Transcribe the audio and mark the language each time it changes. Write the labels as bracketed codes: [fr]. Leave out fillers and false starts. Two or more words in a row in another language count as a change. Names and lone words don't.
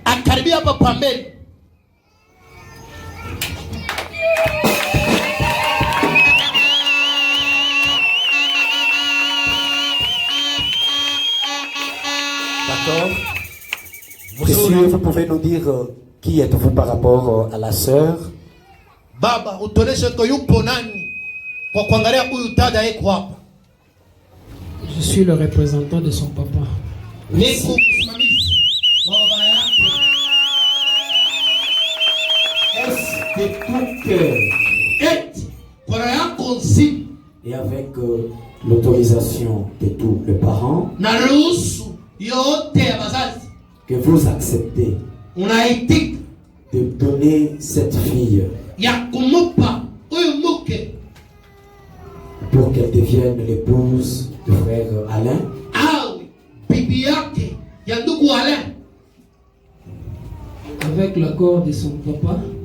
[fr] D'accord. Monsieur, vous pouvez nous dire qui êtes-vous par rapport à la sœur? [sw] Baba, utoneshe ko yupo nani kwa kuangalia huyu dada yeko hapa. [fr] Je suis le représentant de son papa. [sw] Niko msimamizi wa baba yake. [fr] Est de tout cœur. Et avec l'autorisation de tous les parents, [sw] naruhusu yote ya wazazi, [fr] que vous acceptez de donner cette fille pour qu'elle devienne l'épouse du frère Alain. Avec l'accord de son papa.